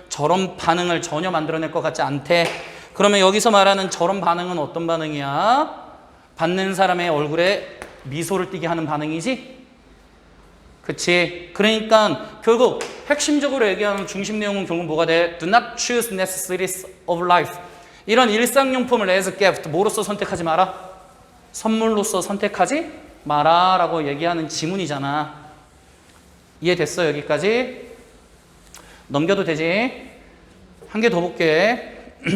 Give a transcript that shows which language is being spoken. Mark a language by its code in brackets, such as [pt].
[ko] 저런 반응을 전혀 만들어낼 것 같지 않대. 그러면 여기서 말하는 저런 반응은 어떤 반응이야? 받는 사람의 얼굴에 미소를 띠게 하는 반응이지? 그치? 그러니까 결국 핵심적으로 얘기하는 중심 내용은 결국 뭐가 돼? [en] Do not choose necessities of life. [ko] 이런 일상용품을 [en] as a gift [ko] 뭐로서 선택하지 마라? 선물로서 선택하지 마라 라고 얘기하는 지문이잖아. 이해됐어? 여기까지? 넘겨도 되지? 한 개 더 볼게.